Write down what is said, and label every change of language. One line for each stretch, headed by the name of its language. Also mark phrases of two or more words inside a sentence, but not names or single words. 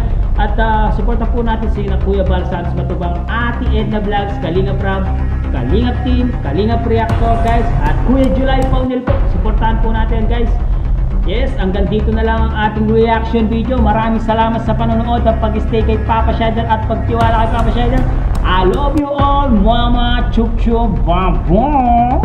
Filipino: At supportan po natin si Kuya Bal Santos Matubang, Ate Edna Vlogs, Kalingap Rab, Kalingap Team, Kalingap Reactor guys, at Kuya July Paunil po. Supportahan po natin guys. Yes, hanggang dito na lang ang ating reaction video. Maraming salamat sa panonood at pag-stay kay Papa Shader at pagtiwala kay Papa Shader.
English: I love you all, Mama Chup Chup, Bam Bam.